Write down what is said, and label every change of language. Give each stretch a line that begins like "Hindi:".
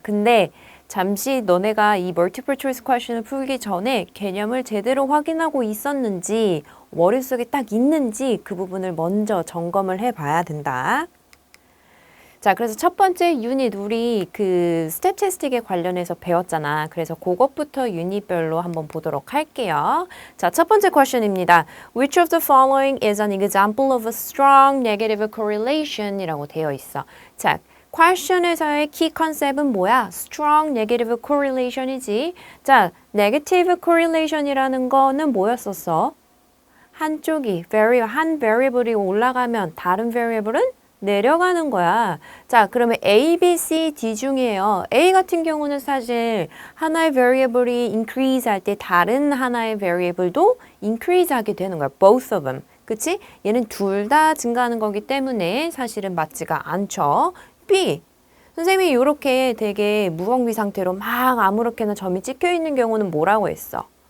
Korean: 근데 잠시 너네가 이 멀티플 초이스 퀘션을 풀기 전에 개념을 제대로 확인하고 있었는지, 머릿속에 딱 있는지 그 부분을 먼저 점검을 해봐야 된다. 자, 그래서 첫 번째 유닛 우리 그 스태티스틱에 관련해서 배웠잖아. 그래서 그것부터 유닛별로 한번 보도록 할게요. 자, 첫 번째 퀘션입니다.
English: Which of the following is an example of a strong negative correlation?
Korean: 이라고 되어 있어. 자, 퀘션에서의 키 컨셉은 뭐야? strong negative correlation이지. 자, negative correlation이라는 거는 뭐였었어? 한쪽이 한 variable이 올라가면 다른 variable은 내려가는 거야. 자, 그러면 A, B, C, D 중에요. A 같은 경우는 사실 하나의 variable이 increase 할 때 다른 하나의 variable도 increase 하게 되는 거야.
English: Both of them.
Korean: 그치? 얘는 둘 다 증가하는 거기 때문에 사실은 맞지가 않죠. B. 선생님이 이렇게 되게 무방비 상태로 막 아무렇게나 점이 찍혀 있는 경우는 뭐라고 했어?